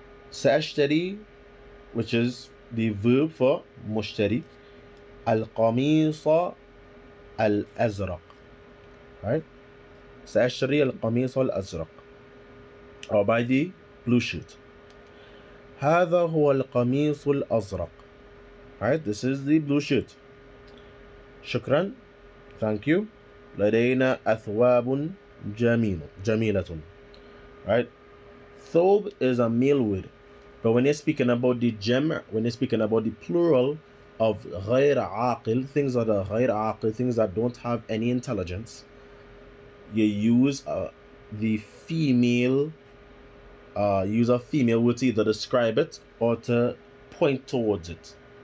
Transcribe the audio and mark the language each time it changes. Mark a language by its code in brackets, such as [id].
[en] سأشتري, which is the verb for مشتري, [ar] القميص الأزرق, [en] right? [ar] سأشتري القميص الأزرق, [en] or buy the blue shirt. [ar] هذا هو القميص الأزرق, right? [en] This is the blue shirt. شكرا, thank you. [ar] لدينا أثواب جميلة, right? [en] Thob is a male word, but when you're speaking about the when you're speaking about the plural of [ar] غير عاقل, [en] things that are غير عاقل, things that don't have any intelligence, you use the female, use a female word to either describe it or to point towards it.